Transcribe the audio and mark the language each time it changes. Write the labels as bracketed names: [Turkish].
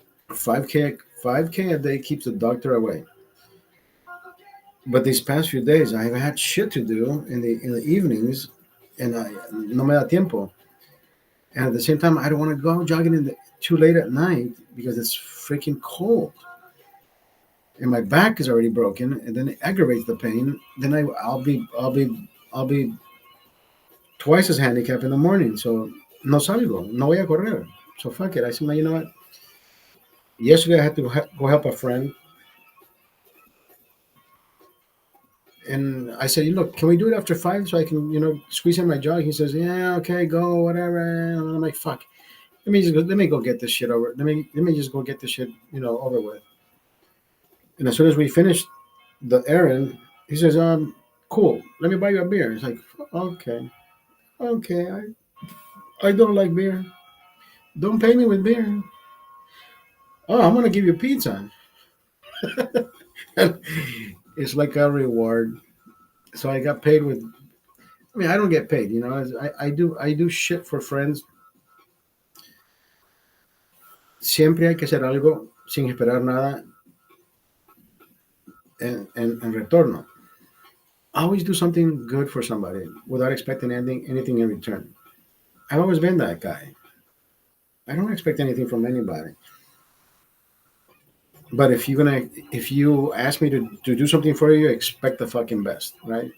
[English] 5K a day keeps the doctor away. But these past few days, I've had shit to do in the evenings, and [Spanish] no me da tiempo. [English] And at the same time, I don't want to go jogging too late at night because it's freaking cold, and my back is already broken, and then it aggravates the pain. Then I'll be twice as handicapped in the morning. [Spanish] So no salgo, no voy a correr. [English] So fuck it. I said, "Man, you know what? Yesterday I had to go help a friend, and I said, look, can we do it after 5 so I can, squeeze in my jog? He says, yeah, okay, go, whatever. And I'm like, fuck. Let me go get this shit over. Let me just go get this shit, over with. And as soon as we finished the errand, he says, cool. Let me buy you a beer. It's like, okay, okay. I don't like beer. Don't pay me with beer. Oh, I'm gonna give you pizza. It's like a reward. So I got paid with. I mean, I don't get paid. I do shit for friends. [Spanish] Siempre hay que hacer algo sin esperar nada en retorno. [English] Always do something good for somebody without expecting anything in return. I've always been that guy. I don't expect anything from anybody. But if you ask me to do something for you, expect the fucking best, right?